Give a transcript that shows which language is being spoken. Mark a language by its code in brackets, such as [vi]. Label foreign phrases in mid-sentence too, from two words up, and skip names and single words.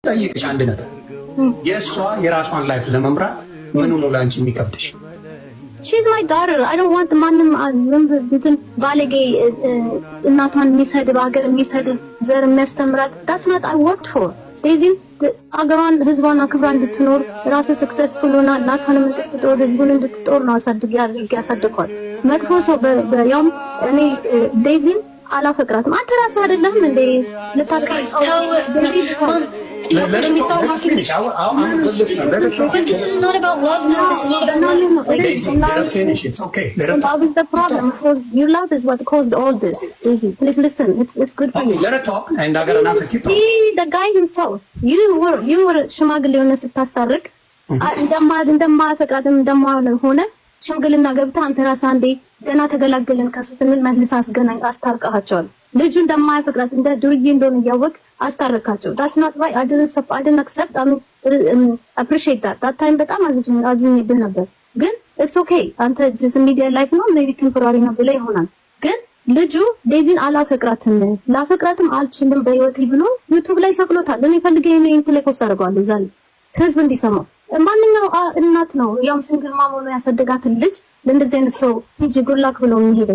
[am] ጠይቅሽ አንድ ነገር የእሷ የራሷን ላይፍ ለመምራት ምኑ ነው ላንቺ የሚከብድሽ? [en] She's my daughter. I don't want [am] ማንም ዝም ብትን ባለጌ እናቷን የሚሰድብ ሀገር የሚሰድብ ዘር የሚያስተምራት [en] that's not I worked for. [am] ስለዚህ አገሯን ህዝቧን አክብራ እንድትኖር ራሱ ሰክሰስፉል ሆና እናቷን እንድትጦር ህዝቡን እንድትጦር ነው ያሳድጓት። መጥፎ ሰው በያም እኔ ዴዚን አላፈቅራትም። አንተ ራስህ አይደለም እንዴ ልታስቀምጠው [en] Can we stop talking? This is not about love, though. This is not about love. Let her finish. It's okay. Let her talk. That was the problem. Your love is what caused all this. Daisy, please listen. It's good for you. Let her talk, and I got another keep talking. See, the guy himself. You were [am] ሽማግሌ ሆነ ስታስታርቅ እንደማፈቅራትም እንደማሆነ ሽምግልና ገብታ አንተ ራስህ አንዴ ገና ተገላገልን ከሱ ስንል መልስ አስገናኝ አስታርቀሃቸዋል። ልጁ እንደማያፈቅራት እንደ ዱርዬ እንደሆነ እያወቅ አስታረካቸው። [en] that's not right. I didn't accept. I mean appreciate that time [am] በጣም አዝኜብህ ነበር። [en] ግን it's okay. [am] አንተ [en] just media life [am] ነው [en] maybe temporary [am] ነው ብለህ ይሆናል። ግን ልጁ ዴዚን አላፈቅራትም ላፈቅራትም አልችልም በህይወቴ ብሎ ዩቲዩብ ላይ ሰቅሎታል። እኔ ፈልጌ ነው ኢንተሌክት አደርገዋለሁ ዛሬ ህዝብ እንዲሰማው። ማንኛው እናት ነው ያም [en] single mom [am] ሆኖ ያሳደጋትን ልጅ ለእንደዚህ አይነት ሰው ሂጂ ጉላክ ብሎ የሚሄደው?